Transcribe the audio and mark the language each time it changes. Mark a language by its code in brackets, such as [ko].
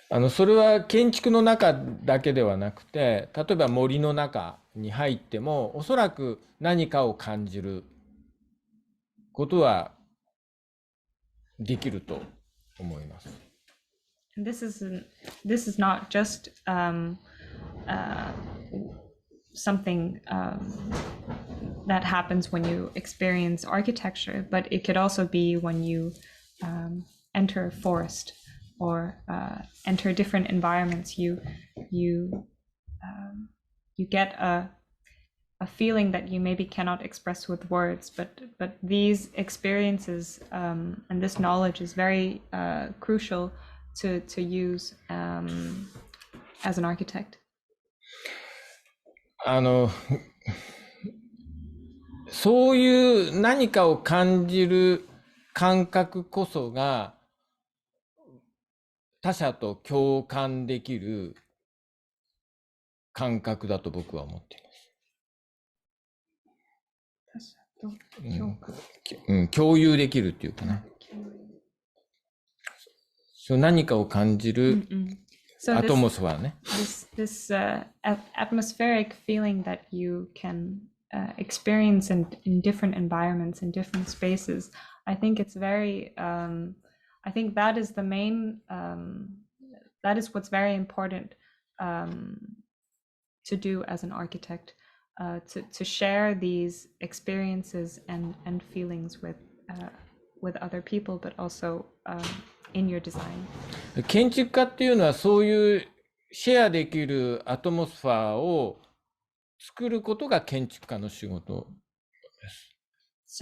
[ja] それは建築の中だけではなくて、例えば森の中に入っても、おそらく何かを感じることはできると思います。 [en] This is not just something that happens when you experience architecture, but it could also be when you enter a forest or enter different environments. You get a feeling that you maybe cannot express with words, but these experiences and this knowledge is very crucial to use as an architect. [ja] そういう何かを感じる感覚こそが他者と共感できる感覚だと僕は思っています。他者と共感、共有できるっていうかな。そう何かを感じるアトモスフェアね。 [en] This atmospheric feeling that you can experience in different environments, in different spaces. I think it's very, I think that is the main, that is what's very important to do as an architect, to share these experiences and feelings with other people, but also in your design. [ja] 建築家っていうのはそういうシェアできるアトモスファーを作ることが建築家の仕事です。